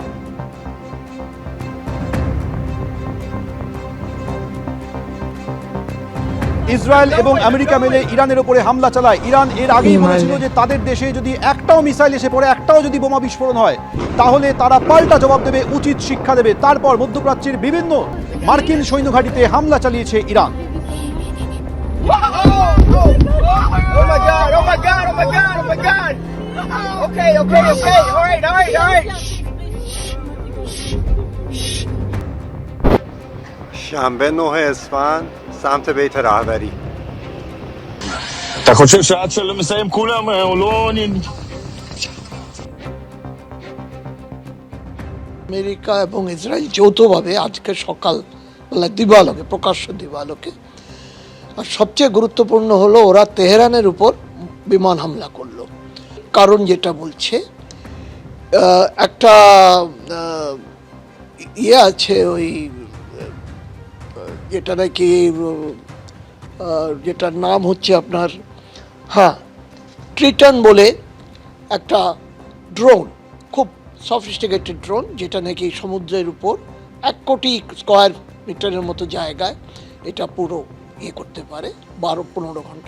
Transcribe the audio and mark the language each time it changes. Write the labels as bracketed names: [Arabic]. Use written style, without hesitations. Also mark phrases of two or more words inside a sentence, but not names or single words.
[Bangla] ইসরায়েল এবং আমেরিকা মিলে ইরানের উপরে হামলা চালায়। ইরান এর আগেই বলেছিল যে তাদের দেশে যদি একটাও মিসাইল এসে পড়ে, একটাও যদি বোমা বিস্ফোরণ হয়, তাহলে তারা পাল্টা জবাব দেবে, উচিত শিক্ষা দেবে। তারপর মধ্যপ্রাচ্যের বিভিন্ন মার্কিন সৈন্যঘাঁটিতে হামলা চালিয়েছে ইরান। [English] Oh my God! Oh my God! Oh my God! Oh my God! Okay. All right. [Persian] شنبه 9 اسفند سمت بیت رهبری. [Hebrew] אתה חושב שעד שלא מסיים כולם הוא לא... [Bangla] আমেরিকা এবং ইসরায়েল যৌথভাবে আজকে সকালবেলা দিবালোকে, প্রকাশ্য দিবালোকে, আর সবচেয়ে গুরুত্বপূর্ণ হলো ওরা তেহরানের উপর বিমান হামলা করলো। কারণ যেটা বলছে একটা আছে ওই যেটা নাকি যেটার নাম হচ্ছে আপনার ট্রিটন বলে একটা ড্রোন, খুব [English] sophisticated drone, [Bangla] যেটা নাকি সমুদ্রের উপর 1 কোটি [English] square meter [Bangla] মতো জায়গায় এটা পুরো করতে পারে 12-15 ঘন্টা।